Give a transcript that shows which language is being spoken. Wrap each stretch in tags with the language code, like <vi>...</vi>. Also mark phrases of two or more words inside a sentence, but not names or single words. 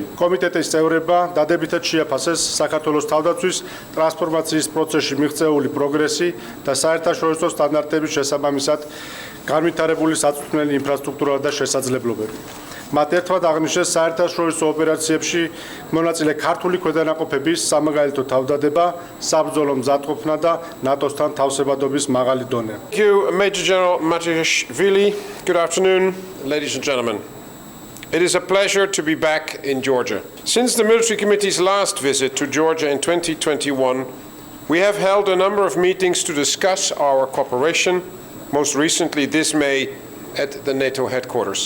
<ka>კომიტეტის წევრებმა დადებითად შეაფასეს საქართველოს თავდაცვის ტრანსფორმაციის პროცესში მიღწეული პროგრესი და საერთაშორისო სტანდარტების შესაბამისად განვითარებული საწვრთნელი ინფრასტრუქტურა და შესაძლებლობები. მათ ერთად აღნიშნეს საერთაშორისო ოპერაციებში მონაწილე ქართული ქვედანაყოფების სამაგალითო თავდადება, საბრძოლო მზადყოფნა და ნატოსთან თავსებადობის მაღალი დონე.</ka> <en>Thank you, Major General Matiashvili. Good afternoon, ladies and gentlemen. It is a pleasure to be back in Georgia. Since the Military Committee's last visit to Georgia in 2021, we have held a number of meetings to discuss our cooperation, most recently this May at the NATO headquarters.</en>